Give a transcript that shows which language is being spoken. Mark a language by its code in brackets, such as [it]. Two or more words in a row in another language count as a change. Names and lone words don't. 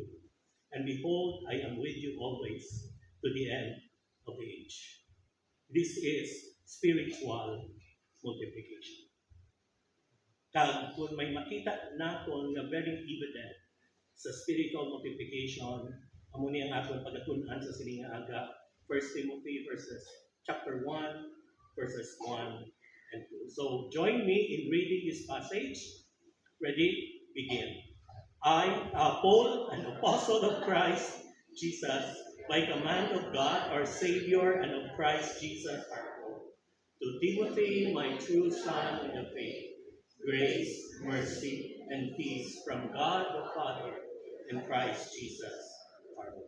[en] And behold, I am with you always to the end of the age. This is spiritual multiplication. [hil] Kag kung may makita naton nga [en] very evident [hil] sa [en] spiritual multiplication, [hil] amo ni ang aton pagatun-an sa sininga aga, [en] 1 Timothy chapter 1 verses 1 and 2. So join me in reading this passage. Ready? Begin. I, Paul, an apostle of Christ Jesus, by command of God our Savior and of Christ Jesus our Lord, to Timothy, my true son in the faith, grace, mercy, and peace from God the Father and Christ Jesus our Lord.